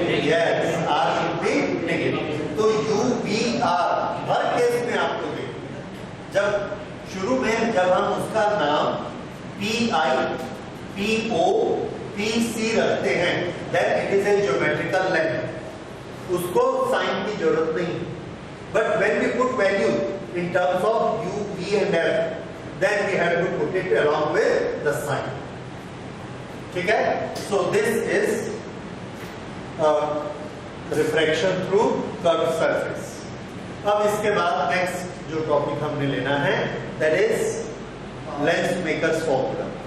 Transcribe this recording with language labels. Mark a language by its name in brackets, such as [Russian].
[English] Yes, R should be negative. [Hindi] तो you we are हर case में आपको देखिए, जब शुरू में जब हम उसका नाम P I P O P C रखते हैं, [English] then it is a geometrical length, [Hindi] उसको साइन की जरूरत नहीं। [English] But when we put value in terms of u, v and f, then we have to put it along with the sign, [Hindi] ठीक है। [English] So this is refraction through curved surface। [Hindi] अब इसके बाद next जो topic हमने लेना है, [English] that is [Hindi] lens makers formula.